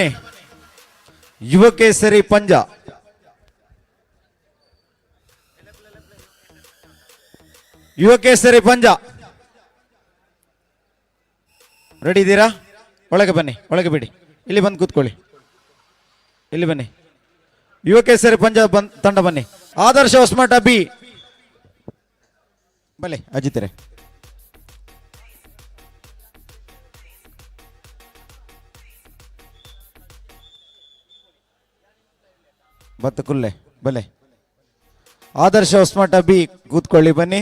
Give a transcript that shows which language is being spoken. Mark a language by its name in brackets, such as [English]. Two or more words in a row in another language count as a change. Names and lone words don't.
[Kannada] ಯುವ ಕೇಸರಿ ಪಂಜಾ. ಯುವ ಕೇಸರಿ ಪಂಜಾ ರೆಡಿ ಇದ್ದೀರಾ? ಒಳಗೆ ಬನ್ನಿ, ಒಳಗೆ ಬಿಡಿ, ಇಲ್ಲಿ ಬಂದು ಕೂತ್ಕೊಳ್ಳಿ, ಇಲ್ಲಿ ಬನ್ನಿ. ಯುವ ಕೇಸರಿ ಪಂಜಾ ತಂಡ ಬನ್ನಿ. ಆದರ್ಶ ಹೊಸಮಠ ಬಿ [Tulu] ಬಲೆ ಅಜಿತರೆ. ಬತ್ತ ಕುಲ್ಲೆ ಬಲೆ. [Kannada] ಆದರ್ಶ ಹೊಸಮಠ ಬಿ ಕೂತ್ಕೊಳ್ಳಿ ಬನ್ನಿ.